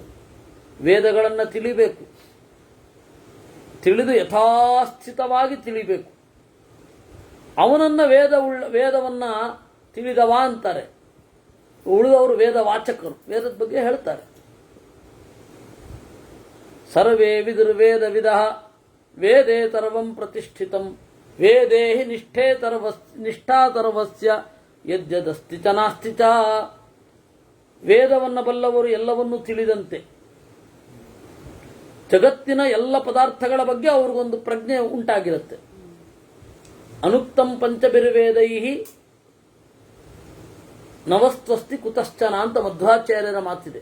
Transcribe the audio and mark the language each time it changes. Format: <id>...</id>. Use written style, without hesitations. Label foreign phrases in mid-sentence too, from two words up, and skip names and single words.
<kn>ವೇದಗಳನ್ನು ತಿಳಿಬೇಕು, ತಿಳಿದು ಯಥಾಸ್ಥಿತವಾಗಿ ತಿಳಿಬೇಕು. ಅವನನ್ನ ವೇದವನ್ನ ತಿಳಿದವ ಅಂತಾರೆ. ಉಳಿದವರು ವೇದ ವಾಚಕರು, ವೇದದ ಬಗ್ಗೆ ಹೇಳ್ತಾರೆ.</kn> <sa>ಸರ್ವೇ ವಿದುರ್ವೇದ ವಿದಃ ವೇದೇ ತರ್ವಂ ಪ್ರತಿಷ್ಠಿತಂ ವೇದೇ ಹಿ ನಿಷ್ಠಾತರ್ವಸ್ಯ ಯದ್ಯದಸ್ತಿ ಚ ನಾಸ್ತಿ ಚ.</sa> <kn>ವೇದವನ್ನ ಬಲ್ಲವರು ಎಲ್ಲವನ್ನೂ ತಿಳಿದಂತೆ ಜಗತ್ತಿನ ಎಲ್ಲ ಪದಾರ್ಥಗಳ ಬಗ್ಗೆ ಅವ್ರಿಗೊಂದು ಪ್ರಜ್ಞೆ ಉಂಟಾಗಿರುತ್ತೆ.</kn> <sa>ಅನುಕ್ತಂ ಪಂಚಬಿರ್ವೇದೈ ನವಸ್ತ್ವಸ್ತಿ ಕುತಶ್ಚನ</sa> <kn>ಅಂತ ಮಧ್ವಾಚಾರ್ಯರ ಮಾತಿದೆ.</kn>